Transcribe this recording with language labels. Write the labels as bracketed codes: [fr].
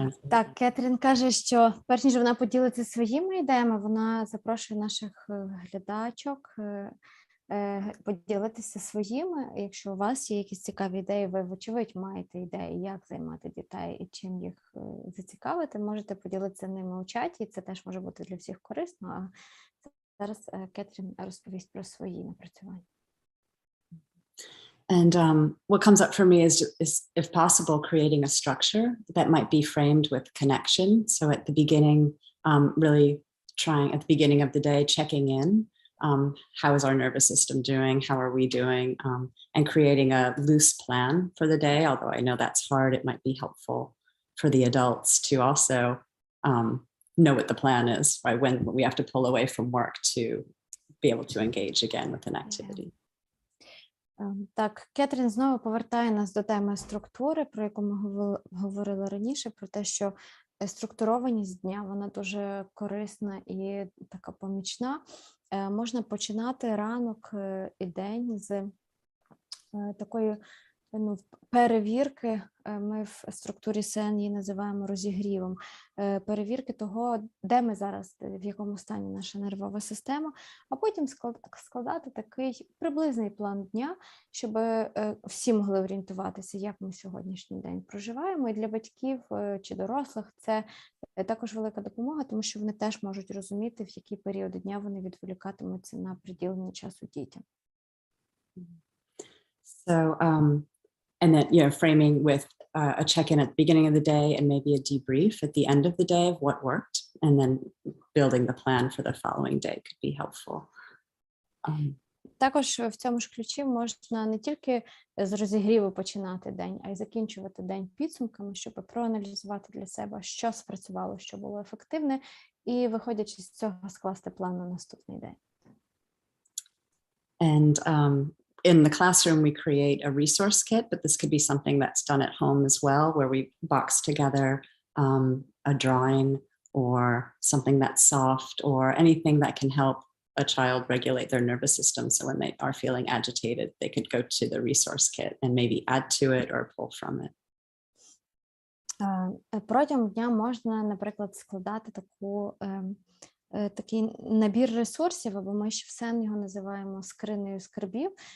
[uk] Так, Кетрін каже, що перш ніж вона поділиться своїми ідеями, вона запрошує наших глядачок поділитися своїми. Якщо у вас є якісь цікаві ідеї, ви, вочевидь, маєте ідеї, як займати дітей і чим їх зацікавити, можете поділитися ними у чаті, і це теж може бути для всіх корисно. А зараз Кетрін розповість про свої напрацювання. [en] And what comes up for me is, if possible, creating a structure that might be framed with connection. So at the beginning, really trying at the beginning of the day, checking in. How is our nervous system doing? How are we doing? And creating a loose plan for the day. Although I know that's hard, it might be helpful for the adults to also know what the plan is, right? When we have to pull away from work to be able to engage again with an activity. [uk] Так, Кетрін знову повертає нас до теми структури, про яку ми говорили раніше, про те, що структурованість дня, вона дуже корисна і така помічна. Можна починати ранок і день з такої перевірки, ми в структурі СЕН її називаємо розігрівом, перевірки того, де ми зараз, в якому стані наша нервова система, а потім складати такий приблизний план дня, щоб всі могли орієнтуватися, як ми сьогоднішній день проживаємо. І для батьків чи дорослих це також велика допомога, тому що вони теж можуть розуміти, в які періоди дня вони відволікатимуться на приділення часу дітям. [en] So, and then, framing with a check-in at the beginning of the day and maybe a debrief at the end of the day of what worked, and then building the plan for the following day could be helpful. [uk] Також в цьому ж ключі можна не тільки з розігріву починати день, а й закінчувати день підсумками, щоб проаналізувати для себе, що спрацювало, що було ефективне, і, виходячи з цього, скласти план на наступний день. [en] And in the classroom, we create a resource kit, but this could be something that's done at home as well, where we box together a drawing or something that's soft or anything that can help a child regulate their nervous system. So when they are feeling agitated, they could go to the resource kit and maybe add to it or pull from it. [uk] Протягом дня можна, наприклад, складати такий набір ресурсів, або ми ще в СЕН його називаємо скринею скарбів.